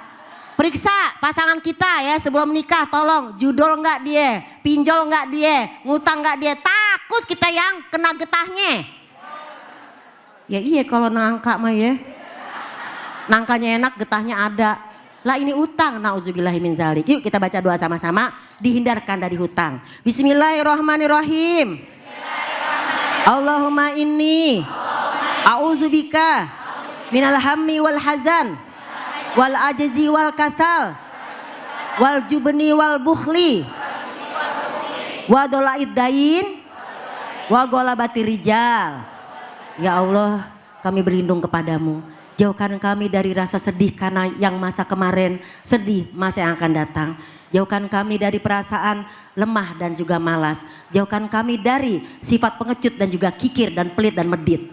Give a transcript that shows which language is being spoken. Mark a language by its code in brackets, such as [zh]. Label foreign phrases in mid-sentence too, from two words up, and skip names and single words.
[id] Periksa pasangan kita ya sebelum nikah, tolong judul enggak dia, pinjol enggak dia, ngutang enggak dia, takut kita yang kena getahnya. Ya iya kalau nangka mah ya, nangkanya enak getahnya ada. Lah ini utang, [ar] نعوذ بالله من ذلك. [id] Yuk kita baca doa sama-sama, dihindarkan dari hutang. [ar] بسم الله الرحمن الرحيم. اللهم إني أعوذ بك من الهم والحزن والعجز والكسل والجبن والبخل وضلع الدين وغلبة الرجال. يا الله, [id] kami berlindung kepadamu, jauhkan kami dari rasa sedih karena yang masa kemarin, sedih masa yang akan datang. Jauhkan kami dari perasaan lemah dan juga malas, jauhkan kami dari sifat pengecut dan juga kikir dan pelit dan medit.